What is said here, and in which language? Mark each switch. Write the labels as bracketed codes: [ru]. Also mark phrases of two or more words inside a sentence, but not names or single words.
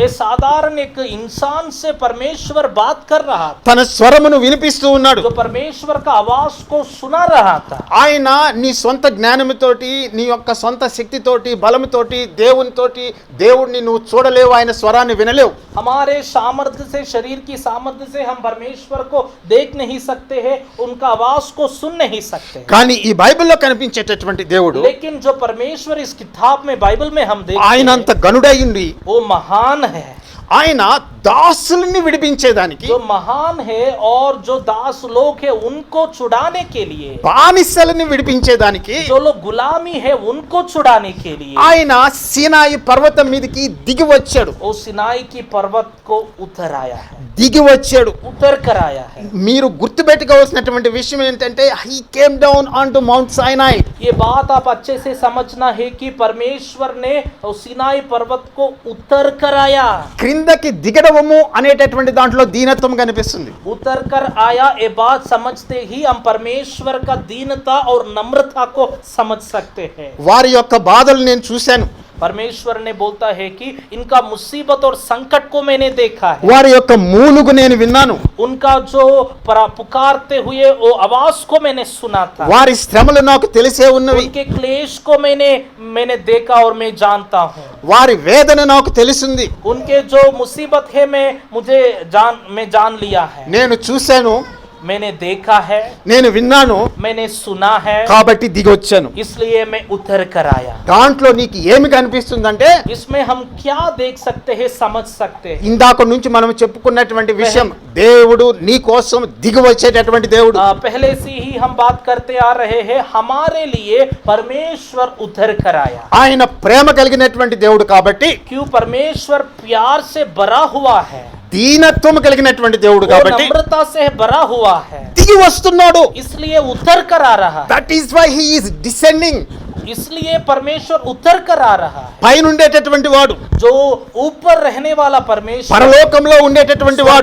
[hi] ये साधारण एक इंसान से परमेश्वर बात कर रहा था, [te] తన స్వరమును వినిపిస్తూ ఉన్నాడు. [hi] जो परमेश्वर का आवाज को सुना रहा था। [te] ఆయన నీ సొంత జ్ఞానముతోటి, నీ యొక్క సొంత శక్తితోటి, బలముతోటి, దేవుడిని నువ్వు చూడలేవు, ఆయన స్వరాన్ని వినలేవు. [hi] हमारे सामर्थ्य से, शरीर की सामर्थ्य से हम परमेश्वर को देख नहीं सकते हैं, उनका आवाज को सुन नहीं सकते। [te] కానీ ఈ బైబిల్లో కనిపించేటటువంటి దేవుడు [hi] लेकिन जो परमेश्वर इस किताब में, बाइबल में हम देखते [te] ఆయన అంత [hi] हैं, [te] గనుడైండి. [hi] वो महान है। [te] ఆయన దాసుల్ని విడిపించేదానికి, [hi] जो महान है और जो दास लोग है उनको छुड़ाने के लिए, [te] బానిసలని విడిపించేదానికి [hi] जो लोग गुलामी है उनको छुड़ाने के लिए [te] ఆయన సీనాయి పర్వతం మీదకి దిగి వచ్చాడు. [hi] वो सिनाई की पर्वत को उतर आया है, [te] దిగి వచ్చాడు. [hi] उतर कर आया है। [te] మీరు గుర్తుపెట్టుకోవాల్సినటువంటి విషయం ఏంటంటే [en] He came down on to Mount Sinai. [hi] ये बात आप अच्छे से समझना है कि परमेश्वर ने उस सिनाई पर्वत को उतर कर आया। [te] క్రిందకి దిగడము అనేటటువంటి దాంట్లో దీనత్వం కనిపిస్తుంది. [hi] उतर कर आया, ये बात समझते ही हम परमेश्वर का दीनता और नम्रता को समझ सकते हैं। [te] వారి యొక్క బాధలు నేను చూశాను. [hi] परमेश्वर ने बोलता है कि इनका मुसीबत और संकट को मैंने देखा है, [te] వారి యొక్క మూలుగు నేను విన్నాను. [hi] उनका जो पुकारते हुए वो आवाज को मैंने सुना था, [te] వారి శ్రమలు నాకు తెలిసే ఉన్నవి. [hi] उनके क्लेश को मैंने देखा और मैं जानता हूँ। [te] వారి వేదన నాకు తెలిసింది. [hi] उनके जो मुसीबत है मैं जान लिया है, [te] నేను చూశాను, [hi] मैंने देखा है, [te] నేను విన్నాను, [hi] मैंने सुना है, [te] కాబట్టి దిగొచ్చాను. [hi] इसलिए मैं उतर कर आया। [te] దాంట్లో నీకు ఏమి కనిపిస్తుందంటే [hi] इसमें हम क्या देख सकते हैं, समझ सकते हैं। [te] ఇందాక నుంచి మనం చెప్పుకున్నటువంటి విషయం, దేవుడు నీ కోసం దిగి వచ్చేటటువంటి దేవుడు. [hi] पहले से ही हम बात करते आ रहे हैं, हमारे लिए परमेश्वर उतर कर आया। [te] ఆయన ప్రేమ కలిగినటువంటి దేవుడు కాబట్టి, [hi] क्यों? परमेश्वर प्यार से भरा हुआ है, [te] దీనత్వం కలిగినటువంటి దేవుడు [hi] वो [te] కాబట్టి [hi] नम्रता से भरा हुआ है, [te] దిగి వస్తున్నాడు. [hi] इसलिए उतर कर आ रहा है। [en] That is why he is descending. [hi] इसलिए परमेश्वर उतर कर आ रहा है। [te] పైన ఉండేటటువంటి వాడు, [hi] जो ऊपर रहने वाला परमेश्वर, [te] పరలోకంలో ఉండేటటువంటి వాడు